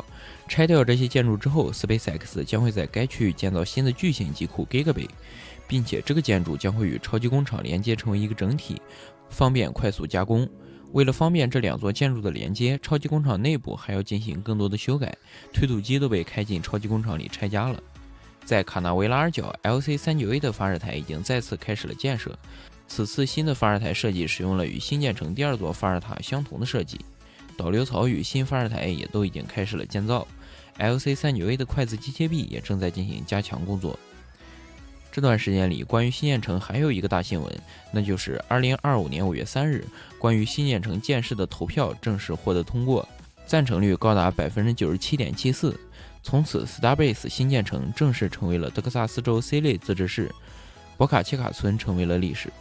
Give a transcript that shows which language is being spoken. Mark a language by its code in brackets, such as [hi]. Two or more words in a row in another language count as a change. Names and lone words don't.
[zh] 拆掉這些建築之後 ，SpaceX 將會在該區域建造新的巨型機庫 Gigabay， 並且這個建築將會與超級工廠連接成為一個整體，方便快速加工。為了方便這2座建築的連接，超級工厂內部還要進行更多的修改，推土機都被開進超級工廠裡拆家了。在卡納維拉爾角 LC-39A 的发射台已經再次開始了建設。此次新的发射台設計使用了與新建成第2座发射塔相同的設計，導流槽與新发射台也都已經開始了建造。LC-39A 的筷子機械臂也正在進行加強工作。這段時間裡，關於新建成還有一個大新聞，那就是2025年5月3日，關於新建成建設的投票正式獲得通過，贊成率高達 97.74%。從此 ，Starbase 新建成正式成為了德克薩斯州 C 類自治市，博卡切卡村成為了歷史。